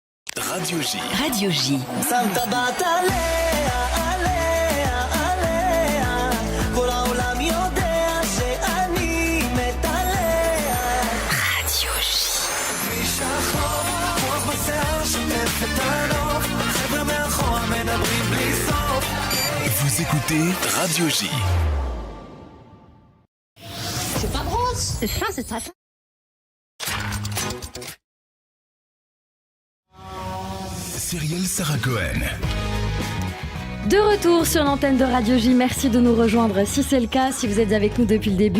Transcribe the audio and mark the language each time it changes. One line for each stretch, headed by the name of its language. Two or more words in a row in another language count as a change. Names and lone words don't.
French: Radio J. Radio J. Santa Batalea, alea, alea.
Hebrew: כל העולם יודע שאני מתעלע. Radio J. כביש החור, רוח בשיער שוטף את הנוף. חבר'ה מאחורה מדברים בלי סוף.
French: Vous écoutez Radio J. C'est pas brosse. C'est fin, c'est très fin. Cyrielle Sarah Cohen. De retour sur l'antenne de Radio J, merci de nous rejoindre si c'est le cas, si vous êtes avec nous depuis le début.